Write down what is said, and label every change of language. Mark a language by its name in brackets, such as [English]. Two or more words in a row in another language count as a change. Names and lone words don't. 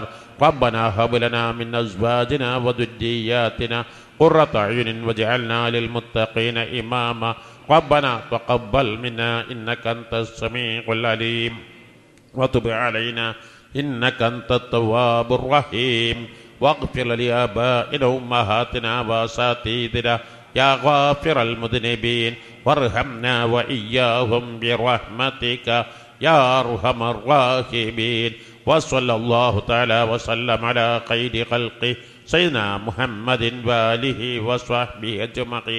[Arabic] ربنا هب لنا من أزواجنا وذرياتنا قرة أعين واجعلنا للمتقين إماما. ربنا تقبل منا إنك أنت السميع العليم وتب علينا إنك أنت التواب الرحيم. واغفر لآبائنا وأمهاتنا وأساتذتنا يا غافر المذنبين وارحمنا وإياهم برحمتك يا أرحم الراحمين. وصلى الله تعالى وسلم على خير خلقه سيدنا محمد وآله وصحبه أجمعين.